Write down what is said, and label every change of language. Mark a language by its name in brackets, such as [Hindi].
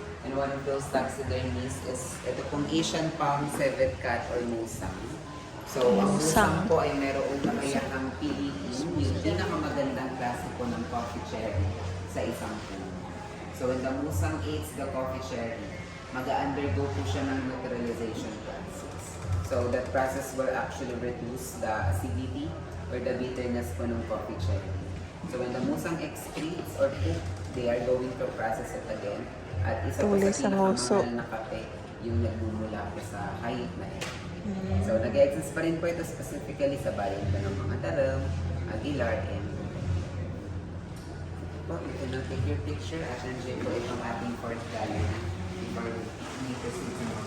[English] And one of those taxidermies is [Filipino] ito pong [English] Asian palm civet cat or musang. [Filipino] So, ang musang po ay mayroong kakayahang piliin yung pinakamagandang klase po ng coffee cherry sa isang puno. [English] So, when the musang eats the coffee cherry, [Filipino] mag-undergo po siya ng [English] neutralization process. So, that process will actually reduce the acidity or the bitterness [Filipino] po ng [English] coffee cherry. So, when the musang excretes or poop, they are going to process it again. [Filipino] At isa po sa pinakamahal na kape, yung nagmumula po sa hayop na ito. So, nag-exist pa rin po ito specifically sa bayan ng mga Taram, Aguilar, and po. [English] You can now take your picture [Filipino] at nandiyan po itong ating [English] fourth gallery before we proceed to